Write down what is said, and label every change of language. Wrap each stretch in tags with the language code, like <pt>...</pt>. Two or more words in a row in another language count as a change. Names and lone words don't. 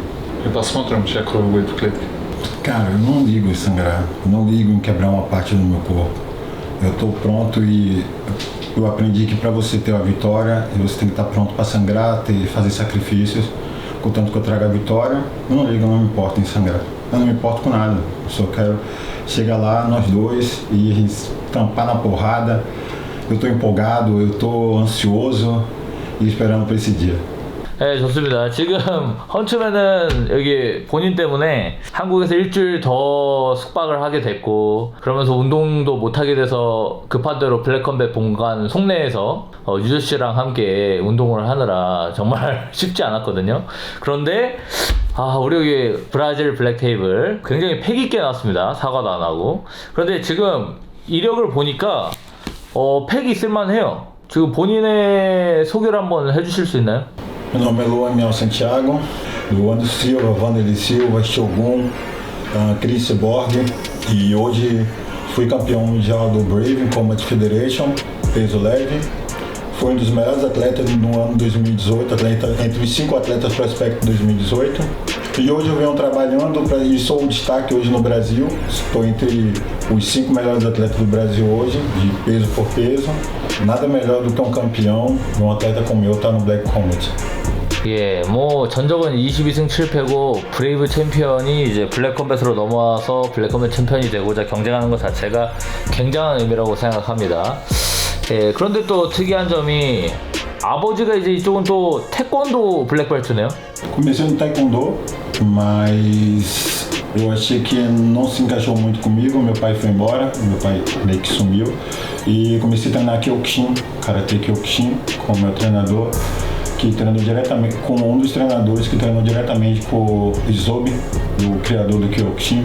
<ru>И посмотрим, чья кровь будет в клетке.</ru> <pt>Cara, eu não ligo em sangrar, não ligo em quebrar uma parte do meu corpo. Eu estou pronto e eu aprendi que para você ter a vitória, você tem que estar pronto para sangrar, fazer sacrifícios. Contanto que eu traga a vitória, eu não ligo, eu não me importo em sangrar. Eu não me importo com nada. Eu só quero chegar lá, nós dois, e a gente tampar na porrada. Eu estou empolgado, eu estou ansioso e esperando por esse dia.</pt> <ko>네, 좋습니다. 지금 헌츠맨은 여기 본인 때문에 한국에서 일주일 더 숙박을 하게 됐고, 그러면서 운동도 못하게 돼서 급한 대로 블랙컴뱃 본관 송내에서 유저 씨랑 함께 운동을 하느라 정말 쉽지 않았거든요. 그런데 우리 여기 브라질 블랙 테이블 굉장히 패기 있게 나왔습니다. 사과도 안 하고. 그런데 지금 이력을 보니까 패기 있을만해요. 지금 본인의 소개를 한번 해주실 수 있나요?</ko> <pt>Meu nome é Luan Miel Santiago, Luan Silva, Vanderlei Silva, Shogun, Chris Borg, e hoje fui campeão mundial do Brave Combat Federation, peso leve. Fui um dos melhores atletas no ano 2018, entre os 5 atletas prospecto 2018. E hoje eu venho trabalhando e sou um destaque hoje no Brasil. Estou entre os 5 melhores atletas do Brasil hoje, de peso por peso. Nada melhor do que um campeão, um atleta como eu, estar no Black Combat.</pt> <ko>예, 전적은 22승 7패고 브레이브 챔피언이 이제 블랙컴뱃으로 넘어와서 블랙컴뱃 챔피언이 되고자 경쟁하는 것 자체가 굉장한 의미라고 생각합니다. 예, 그런데 또 특이한 점이 아버지가 이제 이쪽은 또 태권도 블랙벨트네요.</ko> <pt>Comecei no taekwondo, mas eu achei que não se encaixou muito comigo. Meu pai foi embora, meu pai meio que sumiu. E comecei a treinar Kyokushin, Karate Kyokushin, com o meu treinador, que treinou diretamente, com um dos treinadores que treinou diretamente com o Isobe, o criador do Kyokushin.</pt>